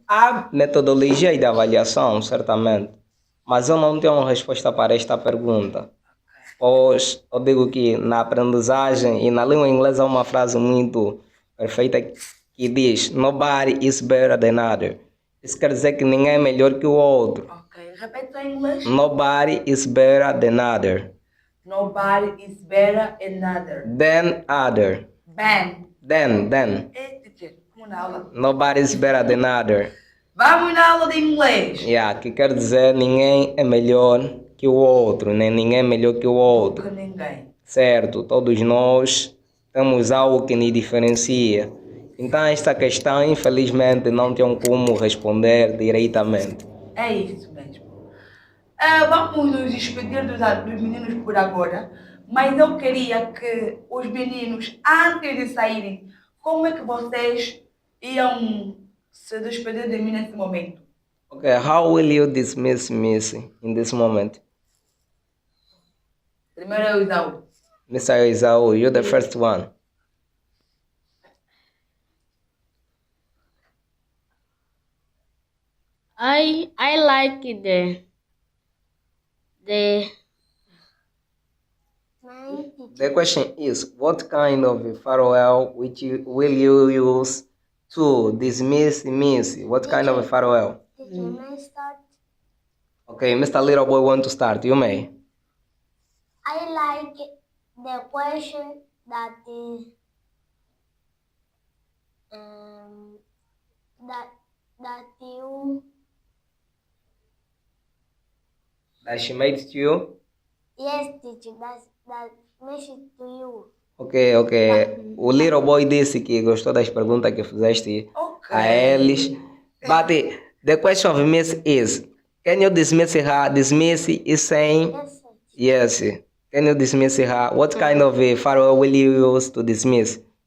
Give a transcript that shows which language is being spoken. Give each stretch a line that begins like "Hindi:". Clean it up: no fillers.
Portuguese: Há metodologia de avaliação, certamente, mas eu não tenho uma resposta para esta pergunta. Pois eu digo que na aprendizagem e na língua inglesa há uma frase muito perfeita que diz
English: Nobody is better than other.
Portuguese: Isso quer dizer que ninguém é melhor que o outro. Ok, repete em inglês.
English: Nobody is better than other. Nobody is better another. Than other. Bam. Then.
Portuguese: Teacher, vamos na aula.
English: Nobody is better than other.
Portuguese: Vamos na aula de inglês. Yeah, que quer dizer ninguém é melhor que o outro, né? Ninguém é melhor que o outro. Que ninguém. Certo, todos nós temos algo que nos diferencia. Então esta questão, infelizmente, não tenho como responder diretamente. É isso mesmo. Vamos nos despedir dos meninos por agora, mas eu queria que os meninos, antes de saírem, como é que vocês iam se despedir de mim nesse momento?
English: Okay, how will you dismiss me in this moment?
Portuguese: Primeiro é o Isaú.
English: Mr. Isao, you're the first one. I like the The question is, what kind of farewell will you use to dismiss miss? What kind of farewell? Teacher, may I start? Okay, Mr. Little Boy want to start. You may. I like the question that is that you That she made to you? yes teacher that message to you. Ok.
Portuguese: O Little Boy disse que gostou das perguntas que fizeste a eles.
English: But the question of miss is, can you dismiss her? Dismiss is saying Yes, sir. yes. Can you dismiss her? What kind of a farewell will you use to dismiss?